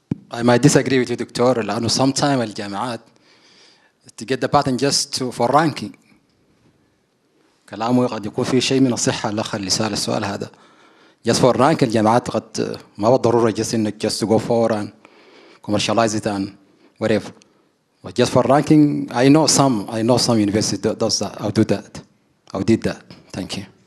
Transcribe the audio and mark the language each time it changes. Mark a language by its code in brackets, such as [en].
[en] I might disagree with you [ar] دكتور، لأنه [en] sometimes الجامعات to get the patent just for ranking. [ar] كلامه قد يكون فيه شيء من الصحة الأخ اللي سأل السؤال هذا. [en] just for ranking [ar] الجامعات قد ما بالضرورة [en] just إنك just to go for and commercialize it and whatever. But just for ranking, I know some university does that. I'll do that. I did that. Thank you.